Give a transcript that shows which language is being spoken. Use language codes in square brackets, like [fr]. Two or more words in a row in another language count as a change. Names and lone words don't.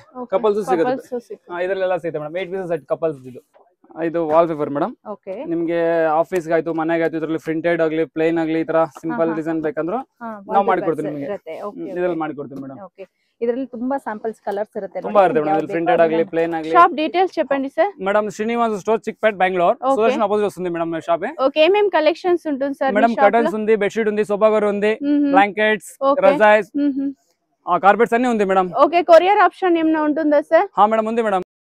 [kn] ಇದ್ರಲ್ಲೆಲ್ಲ ಸಿಗುತ್ತೆ ಮೇಡಮ್. 8 [en] pieces set couples. [kn] ಇದು [en] wall paper [kn] ಮೇಡಮ್. ನಿಮ್ಗೆ ಆಫೀಸ್ ಆಯ್ತು, ಮನೆಗೆ ಆಯ್ತು, ಇದ್ರಲ್ಲಿ ಪ್ರಿಂಟೆಡ್ ಆಗ್ಲಿ, ಪ್ಲೇನ್ ಆಗ್ಲಿ, ಈ ತರ [en] simple design [kn] ಬೇಕಂದ್ರೆ ನಾವು ಮಾಡಿಕೊಡ್ತೀವಿ ನಿಮಗೆ. ಇದ್ರಲ್ಲಿ ಮಾಡಿಕೊಡ್ತೀವಿ ಮೇಡಮ್. ಇದರಲ್ಲಿ ತುಂಬಾ [en] samples colours [kn] ಇರುತ್ತೆ. ತುಂಬಾ ಇರುತ್ತೆ ಮೇಡಂ. ఇది ప్రింటెడ్ ಆಗಲಿ ప్లేన్ ಆಗಲಿ. [en] shop details [te] చెప్పండి సార్. మేడం శ్రీనివాస్ స్టోర్ చిక్పేట్ బెంగళూరు సుదర్శన్ అపోజిట్ వస్తుంది మేడం షాప్. ఓకే, ఏమేం కలెక్షన్స్ ఉంటుంది సార్? మేడం కర్టన్స్ ఉంది, [en] bed sheet [te] ఉంది, [en] sofa cover [te] ఉంది, బ్లాంకెట్స్, రజాయిస్, కార్పెట్స్ అన్ని ఉంది మేడం. ఓకే, [en] courier option [te] ఏమైనా ఉంటుందా సార్? హా మేడం, ఉంది మేడం.